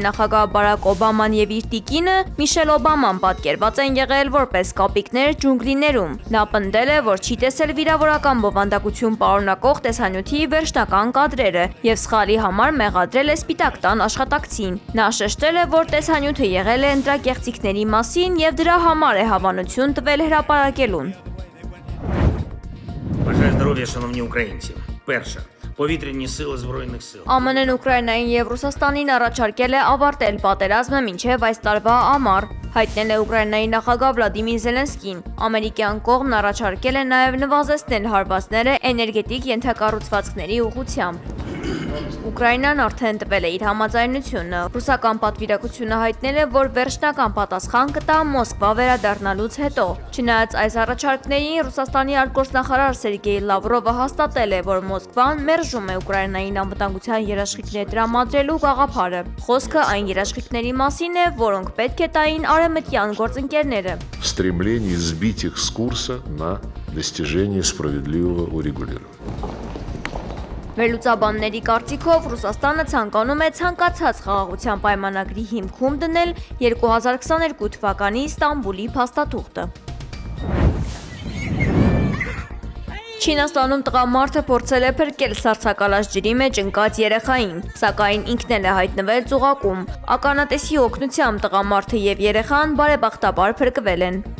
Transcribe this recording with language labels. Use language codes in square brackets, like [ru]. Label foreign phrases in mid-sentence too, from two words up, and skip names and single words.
[hy] նախագահ Բարակ Օբաման և իր տիկինը Միշել Օբաման պատկերված են եղել որպես կապիկներ ջունգլիներում։ Նա պնդել է, որ չի տեսել վիրավորական բովանդակություն պարունակող տեսանյութի վերջնական կադրերը և սխալի համար մեղադրել է Սպիտակ տան աշխատակցին։ Նա շեշտել է, որ տեսանյութը եղել է ընտրակեղծիքների մասին և դրա համար է հավանություն տվել հրապարակելուն։ [uk] Бажаю здоров'я, шановні українці. Перше. Повітряні сили Збройних сил. [hy] ԱՄՆ-ն Ուկրաինային և Ռուսաստանին առաջարկել է ավարտել պատերազմը մինչև այս տարվա ամառ, հայտնել է Ուկրաինայի նախագահ Վլադիմիր Զելենսկին։ Ամերիկյան կողմն առաջարկել է նաև նվազեցնել հարվածները էներգետիկ ենթակառուցվածքների ուղղությամբ։ Ուկրաինան արդեն տվել է իր համաձայնությունը։ Ռուսական պատվիրակությունը հայտնել է, որ վերջնական պատասխան կտա Մոսկվա վերադառնալուց հետո։ Չնայած այս առաջարկներին, Ռուսաստանի արտգործնախարար Սերգեյ Լավրովը հաստատել է, որ Մոսկվան մերժում է Ուկրաինային անվտանգության երաշխիքներ տրամադրելու գաղափարը։ Խոսքը այն երաշխիքների մասին է, որոնք պետք է տային արևմտյան գործընկերները։ [ru] В стремлении сбить их с курса на достижение справедливого урегулирования. [hy] Վերլուծաբանների կարծիքով Ռուսաստանը ցանկանում է ցանկացած խաղաղության պայմանագրի հիմքում դնել 2022 թվականի Ստամբուլի փաստաթուղթը։ Չինաստանում տղամարդը փորձել է փրկել սառցակալած ջրի մեջ ընկած երեխային, սակայն ինքն էլ է հայտնվել ծուղակում։ Ականատեսի օգնությամբ տղամարդը և երեխան բարեբախտաբար փրկվել են։